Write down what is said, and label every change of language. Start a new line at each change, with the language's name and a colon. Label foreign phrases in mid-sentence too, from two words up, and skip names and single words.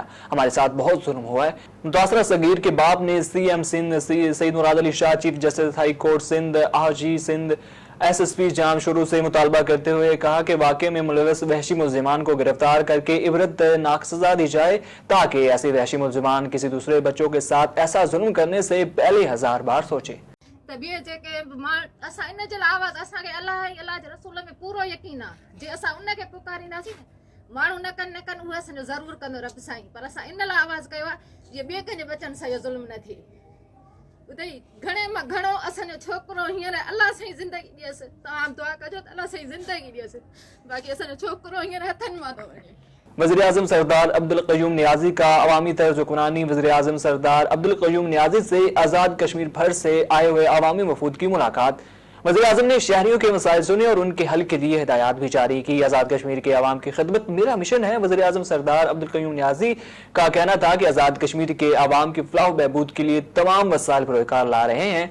Urdu: ہمارے ساتھ بہت ظلم ہوا ہے۔ متاثرہ صغیر کے باپ نے سی ایم سندھ سید مراد علی شاہ، چیف جسٹس ہائی کورٹ سندھ، آجی سندھ، ایس ایس پی جام شروع سے مطالبہ کرتے ہوئے کہا کہ واقعے میں ملوث وحشی ملزمان کو گرفتار کر کے عبرت ناک سزا دی جائے تاکہ ایسے وحشی ملزمان کسی دوسرے بچوں کے ساتھ ایسا ظلم کرنے سے پہلے 1000 بار سوچے۔
Sindhi: तबीअ जेके असां इन जे लाइ आवाज़ असांखे अलाह ऐं अलाह जे रसूल में पूरो यकीन आहे। जे असां उनखे पुकारींदासीं माण्हू न कनि उहे असांजो ज़रूरु कंदो रब साईं, पर असां इन लाइ आवाज़ कयो आहे जीअं ॿिए कंहिंजे बचनि सां इहो ज़ुल्म न थिए। ॿुधई घणे मां घणो असांजो छोकिरो हींअर अलाह साईं ज़िंदगी ॾियसि, तव्हां दुआ कजो त अलाह साईं ज़िंदगी ॾियसि, बाक़ी असांजो छोकिरो हींअर हथनि मां थो वञे।
Urdu: وزیر اعظم سردار عبدالقیوم نیازی کا عوامی طرز حکمرانی۔ وزیر اعظم سردار عبدالقیوم نیازی سے آزاد کشمیر بھر سے آئے ہوئے عوامی وفود کی ملاقات۔ وزیر اعظم نے شہریوں کے مسائل سنے اور ان کے حل کے لیے ہدایات بھی جاری کی۔ آزاد کشمیر کے عوام کی خدمت میرا مشن ہے۔ وزیر اعظم سردار عبدالقیوم نیازی کا کہنا تھا کہ آزاد کشمیر کے عوام کی فلاح و بہبود کے لیے تمام وسائل پیکار لا رہے ہیں۔